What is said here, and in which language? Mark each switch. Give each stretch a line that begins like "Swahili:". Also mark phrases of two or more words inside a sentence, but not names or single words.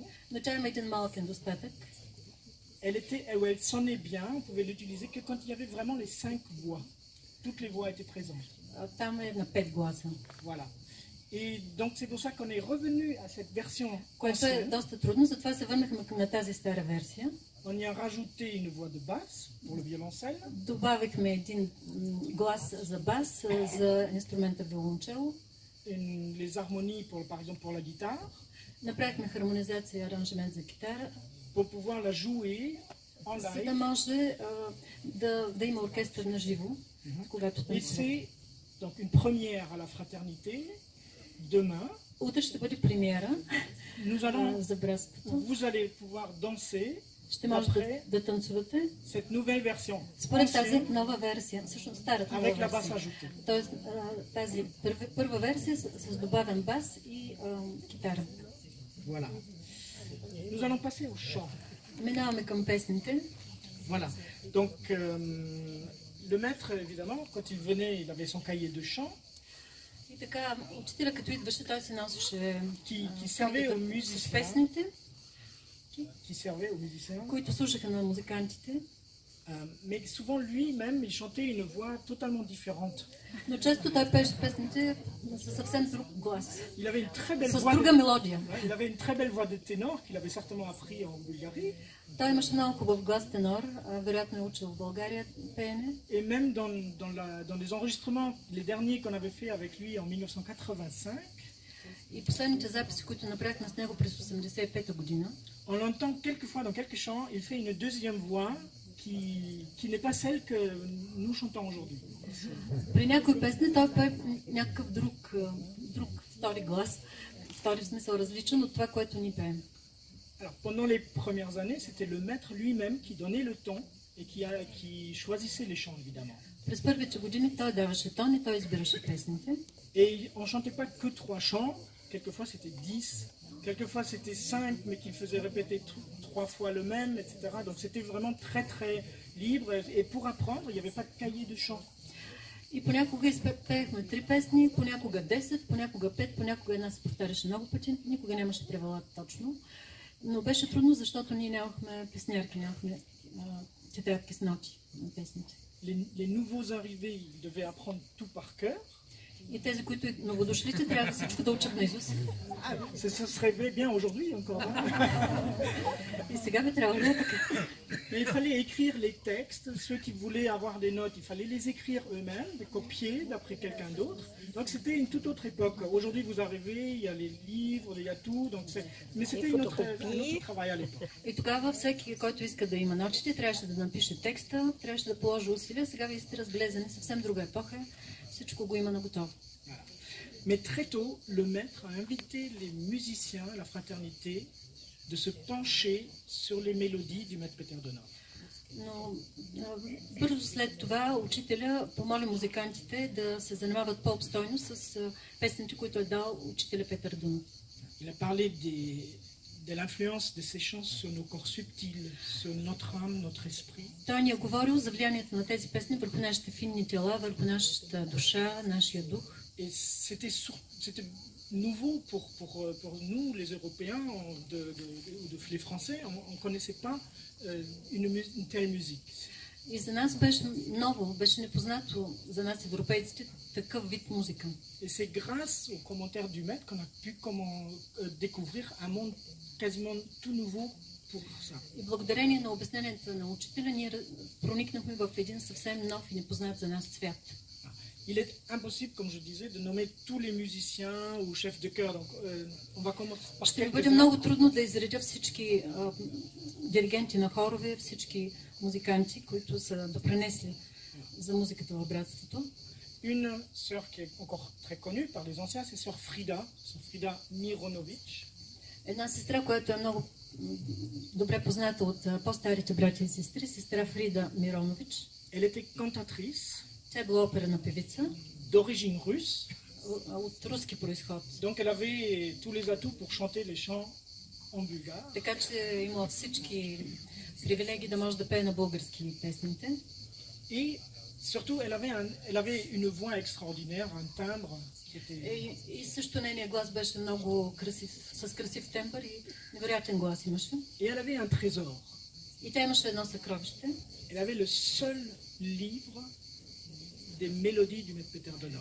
Bulgarian: Но тя има един малък недостатък.
French: Elle sonnait bien, on pouvait l'utiliser que quand il y avait vraiment les 5 voix. Toutes les voix étaient présentes.
Bulgarian: Там е на 5 гласа.
French: Voilà. Et donc c'est pour ça qu'on est revenu à cette version
Bulgarian: Което е
French: ancienne.
Bulgarian: доста трудно, затова се върнахме на тази стара версия.
French: On y a rajouté une voix de basse pour le violoncelle.
Bulgarian: Добавихме един глас за бас, за инструмента виолончело.
French: Les harmonies, par exemple pour la guitare,
Bulgarian: Направихме хармонизация и аранжимент за китара,
French: pour pouvoir la jouer en
Bulgarian: за да
French: live.
Bulgarian: може да има оркестър на живо, когато
French: Et
Bulgarian: танцува.
French: c'est donc une première à la fraternité. Demain,
Bulgarian: Утре ще бъде премиера
French: nous allons,
Bulgarian: за братството.
French: vous allez pouvoir danser
Bulgarian: Ще можете да танцувате
French: cette nouvelle version
Bulgarian: според тази
French: ancienne
Bulgarian: нова версия, всъщност старата нова
French: avec la basse
Bulgarian: версия.
French: ajoutée.
Bulgarian: Тоест тази първа версия с добавен бас и китара.
French: Voilà. Nous allons passer au chant.
Bulgarian: Минаваме към песните.
French: Voilà. Donc, le maître, évidemment, quand il venait, il avait son cahier de chant
Bulgarian: И така, учителя като идваше, той се носеше
French: qui servait aux
Bulgarian: с
French: musiciens,
Bulgarian: песните,
French: qui servait aux musiciens.
Bulgarian: които слушаха на музикантите.
French: Mais souvent, lui-même, il chantait une voix totalement différente.
Bulgarian: Но често той пеше песните със съвсем друг глас,
French: Il avait une très belle
Bulgarian: с
French: voix.
Bulgarian: друга мелодия.
French: Il avait une très belle voix de ténor qu'il avait certainement appris en Bulgarie.
Bulgarian: Той имаше много хубав глас тенор, вероятно е учил в България пеене.
French: Et même dans les enregistrements, les derniers qu'on avait fait avec lui en 1985,
Bulgarian: И последните записи, които направихме с него през 85-та година,
French: on l'entend quelquefois dans quelques chants, il fait une deuxième voix qui n'est pas celle que nous chantons aujourd'hui.
Bulgarian: при някои песни той пее някакъв друг втори глас, втори смисъл различен от това, което ни пеем.
French: Alors, pendant les premières années, c'était le maître lui-même qui donnait le ton et qui choisissait les chants, évidemment.
Bulgarian: През първите години той даваше тон и той избираше песните.
French: Et on ne chantait pas que 3 chants, quelquefois c'était 10, quelquefois c'était 5, mais qu'il faisait répéter 3 fois le même, etc. Donc c'était vraiment très très libre. Et pour apprendre, il n'y avait pas de cahier de chant.
Bulgarian: И понякога пеехме 3 песни, понякога 10, понякога 5, понякога една се повтаряше много пъти, никога нямаше правила точно. Но беше трудно, защото ние нямахме песнярки, нямахме тетрадки с ноти на песните.
French: Les nouveaux arrivés, ils devaient apprendre tout par cœur.
Bulgarian: И тези, които новодошлите, трябва всичко да учат наизуст.
French: Ça serait bien aujourd'hui encore.
Bulgarian: И сега би трябвало да е така.
French: Mais il fallait écrire les textes. Ceux qui voulaient avoir des notes, il fallait les écrire eux-mêmes, les copier d'après quelqu'un d'autre. Donc c'était une toute autre époque. Aujourd'hui, vous arrivez, il y a les livres, il y a tout. Donc mais c'était un autre travail à l'époque.
Bulgarian: И тогава всеки, който иска да има нотите, трябваше да напише текста, трябваше да положи усилия. Сега вие сте разглезени, съвсем друга епоха. Всичко го има на готово.
French: Mais très tôt, le maître a invité les musiciens, la fraternité, de se pencher sur les mélodies du maître Peter Donov.
Bulgarian: Но бързо след това учителя помоли музикантите да се занимават по-обстойно с песните, които е дал учителя Петър Дунов.
French: Il a parlé de l'influence de ces chants sur nos corps subtils, sur notre âme, notre esprit.
Bulgarian: Той ни е говорил за влиянието на тези песни върху нашите финни тела, върху нашата душа, нашия дух.
French: Et c'était nouveau pour nous, les Européens, les Français. On ne connaissait pas une telle musique.
Bulgarian: И за нас беше ново, беше непознато за нас европейците такъв вид музика.
French: Et c'est grâce aux commentaires du maître qu'on a pu découvrir un monde quasiment tout nouveau pour ça.
Bulgarian: И благодарение на обясненията на учителя ние проникнахме в един съвсем нов и непознат за нас свят.
French: Il est impossible, comme je disais, de nommer tous les musiciens ou chefs de chœur. Donc, on va commencer par
Bulgarian: Ще ми бъде много трудно да изредя всички диригенти на хорове, всички музиканти, които са допринесли за музиката в братството.
French: Une sœur qui est encore très connue par les anciens, c'est sœur Frida Mironovic.
Bulgarian: Една сестра, която е много добре позната от по-старите братя и сестри, сестра Фрида Миронович.
French: Elle était cantatrice.
Bulgarian: Тя е била оперна певица.
French: D'origine russe.
Bulgarian: От руски происход.
French: Donc elle avait tous les atouts pour chanter les chants en bulgare.
Bulgarian: Така че имала всички привилегии да може да пее на български песните.
French: Et surtout, elle avait une voix extraordinaire, un timbre qui était...
Bulgarian: И също нейният глас беше много красив, с красив тембър и невероятен глас имаше.
French: Et elle avait un trésor.
Bulgarian: И тя имаше едно съкровище.
French: Elle avait le seul livre des mélodies du maître Peter Donov.